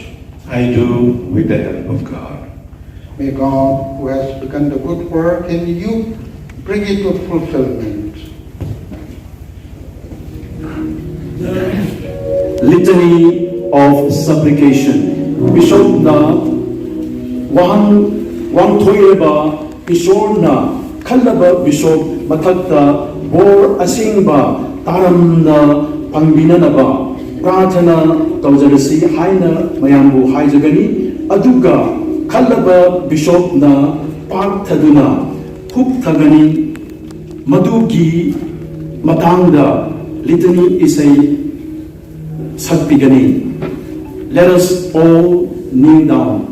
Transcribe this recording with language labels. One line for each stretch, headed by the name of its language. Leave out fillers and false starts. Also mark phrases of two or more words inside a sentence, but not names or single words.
English: I do, with the help of God. May God, who has begun the good work in you, bring it to fulfillment. litany of supplication.
Manipuri: Bishop na wang thoireba Ishorna kallaba bishop mathakta bor asingba taramna pangbinanaba prathana tawjarasi haina mayambu haijagani aduga kallaba bishop na parthaduna hupthagani madugi matangda litany isay sakpigani.
English: Let us all kneel down.